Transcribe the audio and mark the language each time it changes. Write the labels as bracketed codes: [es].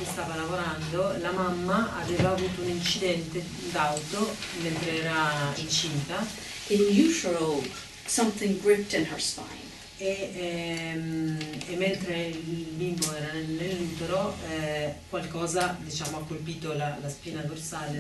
[it] che stava lavorando, la mamma aveva avuto un incidente d'auto mentre era incinta [en] In utero, something gripped in her spine. [it] e mentre il bimbo era nell'utero qualcosa, diciamo, ha colpito la spina dorsale